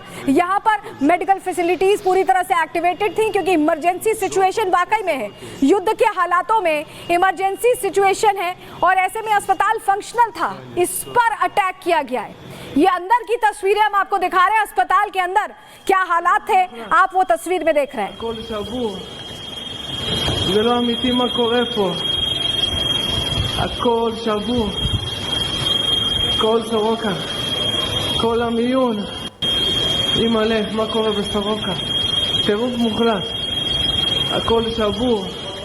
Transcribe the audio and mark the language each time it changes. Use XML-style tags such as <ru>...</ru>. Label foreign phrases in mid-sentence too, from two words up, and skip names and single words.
<hi>यहाँ पर</hi> <en>medical facilities</en> <hi>पूरी तरह से एक्टिवेटेड थी, क्योंकि</hi> <en>emergency situation</en> <hi>वाकई में है, युद्ध के हालातों में</hi> <en>emergency situation</en> <hi>है और ऐसे में अस्पताल फंक्शनल था। इस पर अटैक किया गया है। ये अंदर की तस्वीरें हम आपको दिखा रहे हैं, अस्पताल के अंदर क्या हालात थे आप वो तस्वीर में देख रहे हैं।</hi> <he>הכל שבור, זה לא אמיתי מה קורה פה, הכל שבור, כל סורוקה, כל המיון, אימא'לה, מה קורה בסורוקה, טירוף מוחלט, הכל שבור.</he>